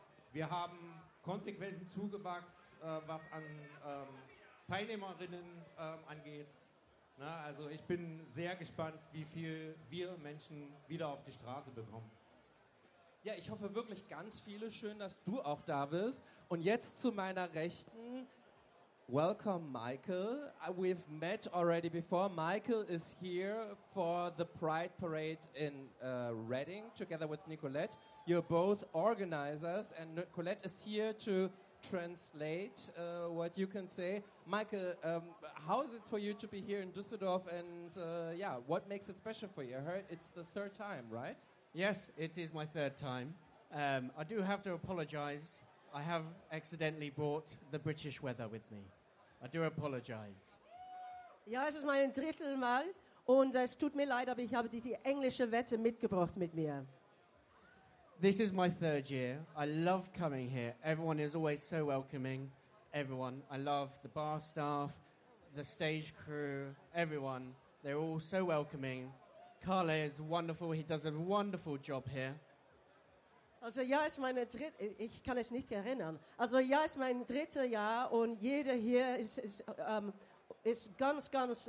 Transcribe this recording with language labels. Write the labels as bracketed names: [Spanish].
[German] Wir haben konsequenten Zugewachs, was an Teilnehmerinnen angeht. Na, also ich bin sehr gespannt, wie viel wir Menschen wieder auf die Straße bekommen. Ja, ich hoffe wirklich ganz viele. Schön, dass du auch da bist. Und jetzt zu meiner Rechten. [English] Welcome, Michael. We've met already before. Michael is here for the Pride Parade in Reading together with Nicolette. You're both organizers, and Nicolette is here to translate what you can say. Michael, how is it for you to be here in Düsseldorf, and what makes it special for you? It's the third time, right? Yes, it is my third time. I do have to apologize. I have accidentally brought the British weather with me. I do apologize. [German] Ja, es ist mein drittes Mal und es tut mir leid, aber ich habe die englische Wette mitgebracht mit mir. [English] This is my third year. I love coming here. Everyone is always so welcoming. Everyone. I love the bar staff, the stage crew, everyone. They're all so welcoming. Carle is wonderful. He does a wonderful job here. [German] Also ja, ist meine dritte. Ich kann es nicht erinnern. Also ja, ist mein drittes Jahr und jeder hier ist ganz, ganz.